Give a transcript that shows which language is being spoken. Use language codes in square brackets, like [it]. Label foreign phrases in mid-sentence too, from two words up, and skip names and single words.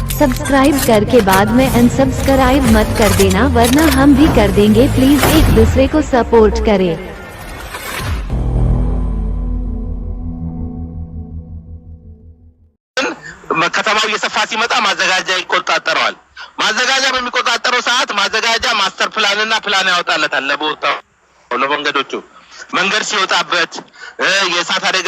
[hi] सब्सक्राइब करके बाद में अनसब्सक्राइब मत कर देना वरना हम भी कर देंगे। प्लीज एक दूसरे को सपोर्ट करें। [am] ከተማው እየሰፋ ሲመጣ ማዘጋጃ ይቆጣጠረዋል። ማዘጋጃ በሚቆጣጠረው ሰዓት ማዘጋጃ [en] master plan [am] ፕላን ያወጣለታል ለቦታው ለመንገዶቹ መንገድ ሲወጣበት የእሳት አደጋ